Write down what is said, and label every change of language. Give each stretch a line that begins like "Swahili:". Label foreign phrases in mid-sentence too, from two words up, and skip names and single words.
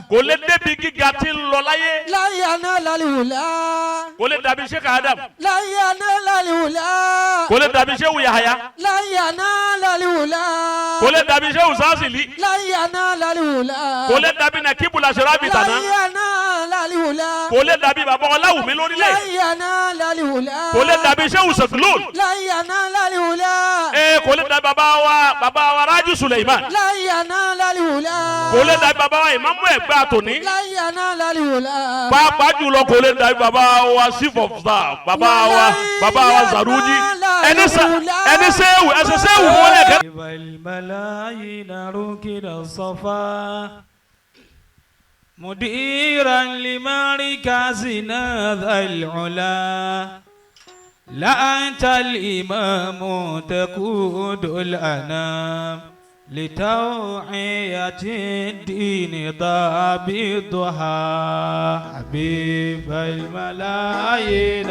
Yoruba: kò lè débi gíga tí ń lọ láyé.
Arabic: لا ينال الولا
Yoruba: kò lè dàbí Sheikh Adam.
Arabic: لا ينال الولا
Yoruba: kò lè dàbí Sheikh Yahaya.
Arabic: لا ينال الولا
Yoruba: kò lè dàbí Sheikh Sazili.
Arabic: لا ينال الولا
Yoruba: kò lè dàbí Nakibul Ashrafi
Arabic: لا
Yoruba: tàná.
Arabic: ينال الولا
Yoruba: kò lè dàbí bàbá Ọláwùmí
Arabic: لا
Yoruba: lórílẹ̀.
Arabic: ينال الولا
Yoruba: kò lè dàbí Sheikh Saglul.
Arabic: لا ينال الولا
Yoruba: kò lè dàbí bàbá wa Rájí Suleiman.
Arabic: لا ينال الولا
Yoruba: kò lè dàbí bàbá wa Ìmámù Ẹ̀gbá tòní.
Arabic: لا ينال الولا
Yoruba: pàápàá jùlọ kò lè dàbí bàbá wa
English: Chief of Staff
Yoruba: bàbá wa Zaruji. ẹni sẹ́wù ẹsẹ̀ sẹ́wù wọlé kẹ́.
Arabic: الملايين ركن الصفا مديرا لمركزنا ذا العلا لا أنت الإمام تقود الأنام لتوعية الدين ضابطها حبيب الملايين